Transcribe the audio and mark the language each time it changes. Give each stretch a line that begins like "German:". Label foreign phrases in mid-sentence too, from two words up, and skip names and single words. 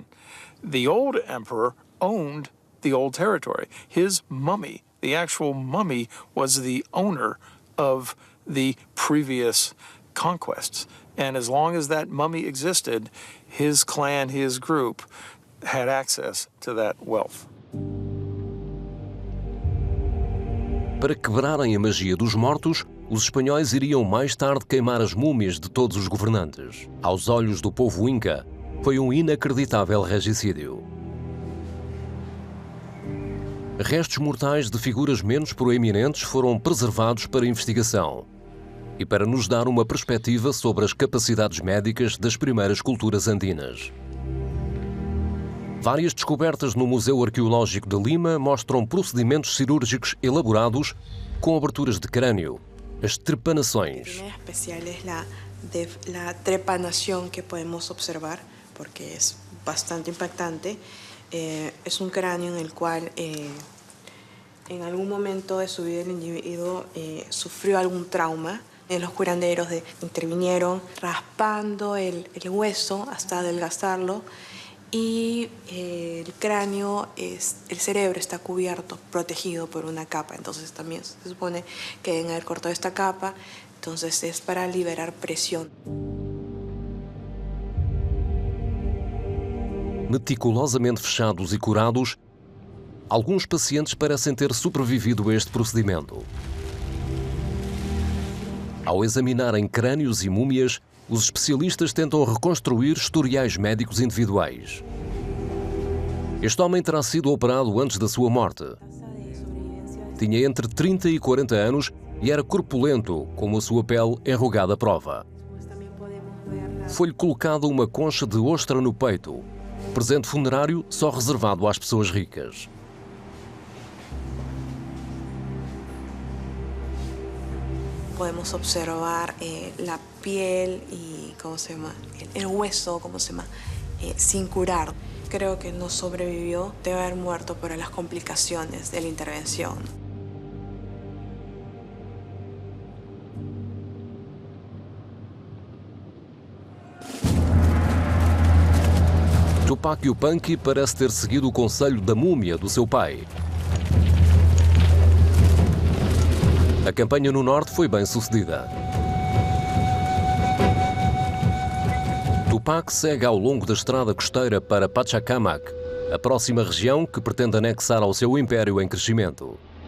English: The old emperor owned the old territory. His mummy, the actual mummy, was the owner of the previous conquests. And as long as that mummy existed, his clan, his group, had access to that wealth.
Portuguese: Para quebrarem a magia dos mortos, os espanhóis iriam mais tarde queimar as múmias de todos os governantes. Aos olhos do povo Inca, foi um inacreditável regicídio. Restos mortais de figuras menos proeminentes foram preservados para investigação e para nos dar uma perspectiva sobre as capacidades médicas das primeiras culturas andinas. Várias descobertas no Museu Arqueológico de Lima mostram procedimentos cirúrgicos elaborados com aberturas de crânio, as trepanações.
Spanish: Lo especial es la trepanación que podemos observar, porque es bastante impactante. Es un cráneo en el cual en algún momento de su vida el individuo sufrió algún trauma. Los curanderos intervinieron raspando el hueso hasta adelgazarlo y el cráneo, el cerebro está cubierto, protegido por una capa. Entonces también se supone que deben haber cortado esta capa, entonces es para liberar presión.
Portuguese: Meticulosamente fechados e curados, alguns pacientes parecem ter sobrevivido a este procedimento. Ao examinarem crânios e múmias, os especialistas tentam reconstruir historiais médicos individuais. Este homem terá sido operado antes da sua morte. Tinha entre 30 e 40 anos e era corpulento, com a sua pele enrugada à prova. Foi-lhe colocada uma concha de ostra no peito, presente funerário só reservado às pessoas ricas.
Spanish: Podemos observar la piel y el hueso, sin curar. Creo que no sobrevivió, debe haber muerto por las complicaciones de la intervención.
Portuguese: Tupac Yupanqui parece ter seguido o conselho da múmia do seu pai. A campanha no norte foi bem sucedida. Tupac segue ao longo da estrada costeira para Pachacamac, a próxima região que pretende anexar ao seu império em crescimento.